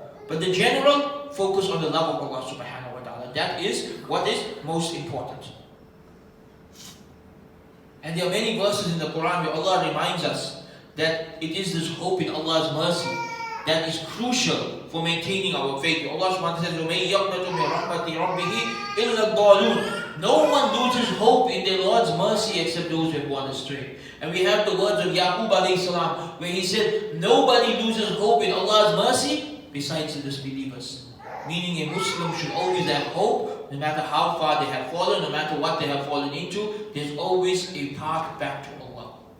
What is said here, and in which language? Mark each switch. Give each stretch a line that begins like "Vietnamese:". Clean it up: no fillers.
English: But the general, focus on the love of Allah subhanahu wa ta'ala. That is what is most important. And there are many verses in the Quran where Allah reminds us that it is this hope in Allah's mercy that is crucial for maintaining our faith. Allah subhanahu wa ta'ala says,
Arabic: وَمَن يَقْنَطُ مِن رَحْمَةِ رَبِّهِ إِلَّا الضَّالُونَ.
English: No one loses hope in their Lord's mercy except those who have gone astray. And we have the words of Yaqub alayhi salam, where he said, nobody loses hope in Allah's mercy besides the disbelievers. Meaning a Muslim should always have hope, no matter how far they have fallen, no matter what they have fallen into, there's always a path back to Allah.